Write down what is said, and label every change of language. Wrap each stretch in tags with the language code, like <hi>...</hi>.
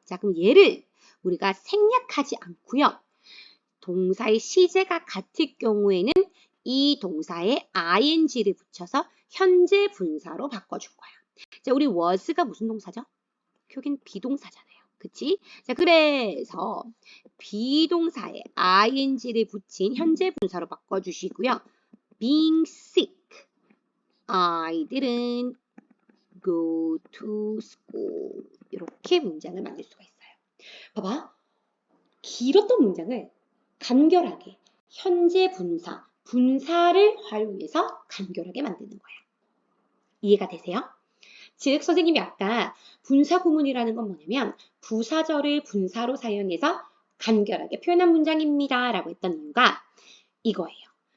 <ko>자, 그럼 얘를 우리가 생략하지 않고요. 동사의 시제가 같을 경우에는 이 동사에 ing를 붙여서 현재 분사로 바꿔줄 거야. 자, 우리 was가 무슨 동사죠? 여긴 비동사잖아요. 그치? 자, 그래서 비동사에 ing를 붙인 현재 분사로 바꿔주시고요.</ko> <en>being sick, I didn't go to school.</en> <ko>이렇게 문장을 만들 수가 있어요. 봐봐. 길었던 문장을 간결하게 현재 분사, 분사를 활용해서 간결하게 만드는 거야. 이해가 되세요? 즉 선생님이 아까 분사 구문이라는 건 뭐냐면 부사절을 분사로 사용해서 간결하게 표현한 문장입니다 라고 했던 이유가 이거예요.</ko>